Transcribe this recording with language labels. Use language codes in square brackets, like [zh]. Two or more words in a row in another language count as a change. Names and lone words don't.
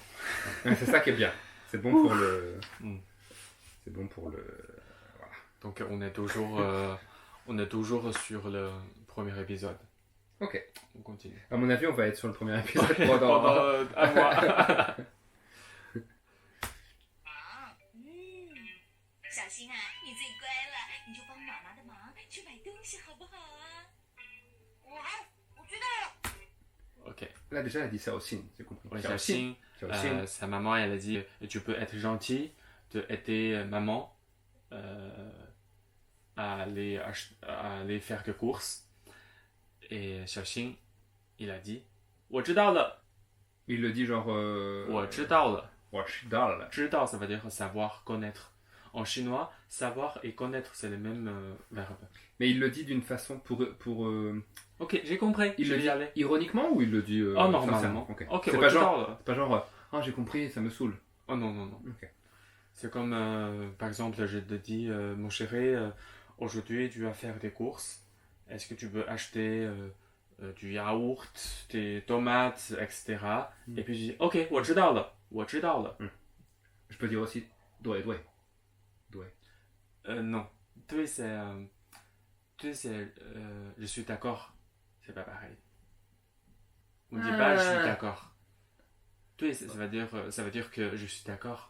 [fr] Ouais, c'est ça qui est bien. C'est bon pour le. Mm. C'est bon pour le. Donc on est toujours sur le premier épisode. Ok. On continue. À mon avis, on va être sur le premier épisode Pendant pendant. un mois. [zh] 小新啊，你最乖了，你就帮妈妈的忙，去买东西好不好啊？我知道了。 [fr] Ok. Là, déjà, elle a dit ça aussi. J'ai compris. Oui, Xiaoxing. Xiaoxing. sa maman, elle a dit tu peux être gentil de aider maman à aller faire des courses. Et Xiaoxing, il a dit [zh] 我知道了 [fr] Il le dit genre. [zh] 我知道了 Washidal. 知道, [fr] ça veut dire savoir, connaître. En chinois, savoir et connaître, c'est les mêmes verbes. Mais il le dit d'une façon pour. Ok, j'ai compris, Il je le vais y dit aller. ironiquement ou il le dit. Oh, normalement. sincèrement Ok. Ok, c'est ouais, pas tu genre. parles. C'est pas genre. Ah, j'ai compris, ça me saoule. Oh non, non, non. Ok. C'est comme, par exemple, je te dis, mon chéri, aujourd'hui tu vas faire des courses. Est-ce que tu peux acheter du yaourt, des tomates, etc. Et puis je dis, [zh] ok, 我知道了, 我知道了. [fr] Je peux dire aussi. Doué. Non. Deux, c'est, je suis d'accord. C'est pas pareil. On dit pas je suis d'accord. Deux, ça veut dire que je suis d'accord.